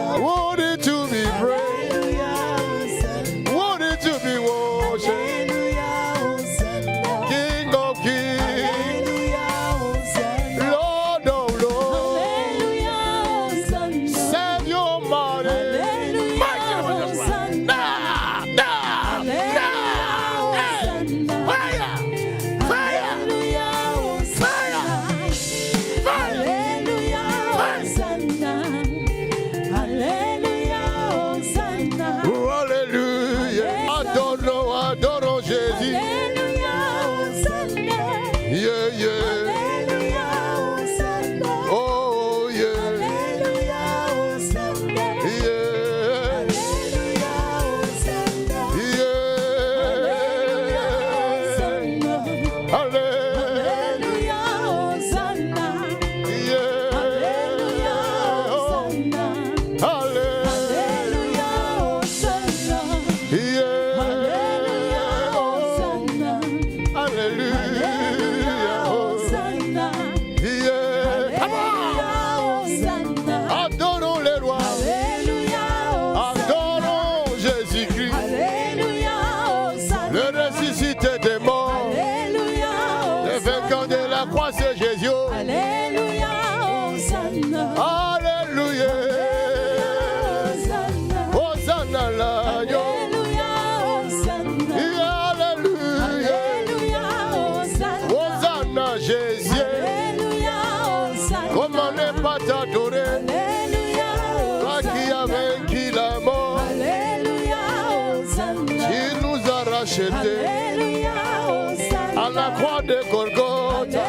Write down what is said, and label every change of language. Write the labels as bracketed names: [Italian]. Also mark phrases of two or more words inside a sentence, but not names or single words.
[English] Worthy to be praised. [French] Alléluia. Hosanna. [English] Worthy to be worshipped. [French] Alléluia. Hosanna. [English] King of kings. [French] Alléluia. Hosanna. [English] Lord of lords. [French] Alléluia. Hosanna. [English] Savior mighty. [French] Alléluia. Hosanna. Alléluia. Hosanna. [English] Fire. Fire. [French] Alléluia. Hosanna. Alléluia. Hosanna. Alléluia. Hosanna. Oh, alléluia. Adorons Jésus. Alléluia. Hosanna. [English] Yeah, yeah. [French] Alléluia. Hosanna. [English] Oh, yeah. [French] Alléluia. Hosanna. [English] Yeah. [French] Alléluia. Hosanna. [English] Yeah. [French] Alléluia. Hosanna. [English] Yeah. [French] Alléluia. Hosanna. Alléluia. Hosanna. [English] Yeah. [French] Alléluia. Hosanna. Alléluia. Hosanna. [English] Yeah. Come on. [French] Hosanna. Adorons les rois. Alléluia. Adorons Jésus-Christ. Alléluia. Hosanna. Le ressuscité des morts. Alléluia. Le vainqueur de la croix, c'est Jésus. Alléluia. Hosanna. Alléluia. Hosanna. Hosanna l'agneau. Alléluia. Hosanna. Alléluia. Alléluia. Hosanna. Hosanna Jésus. Alléluia. Hosanna. Comment ne pas t'adorer? Alléluia. Toi qui as vaincu la mort. Alléluia. Hosanna. Tu nous as rachetés Alléluia. Hosanna. à la croix de Golgotha.